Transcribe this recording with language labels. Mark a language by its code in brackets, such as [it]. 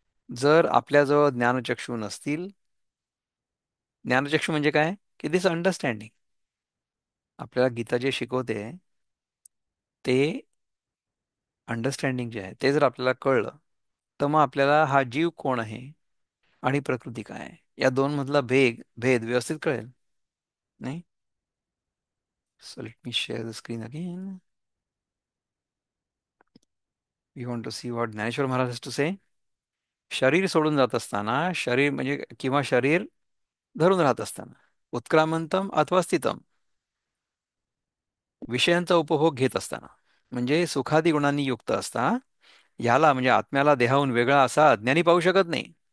[mr] जर आपल्याजवळ ज्ञानचक्षु नसतील, ज्ञानचक्षु म्हणजे काय की [en] this understanding, [mr] आपल्याला गीता जे शिकवते ते अंडरस्टँडिंग जे आहे ते जर आपल्याला कळलं तर मग आपल्याला हा जीव कोण आहे आणि प्रकृती काय आहे या दोन मधला भेद व्यवस्थित कळेल. नाही. [en] So let me share the screen again. We want to see what Dhaneshwar Maharaj has to say. [mr] शरीर सोडून जात असताना, शरीर म्हणजे किंवा शरीर धरून राहत असताना, उत्क्रामंतम अथवा स्थितम, विषयांचा उपभोग घेत असताना, म्हणजे सुखादी गुणांनी युक्त असता, ह्याला म्हणजे आत्म्याला देहाहून वेगळा असा अज्ञानी पाहू शकत नाही.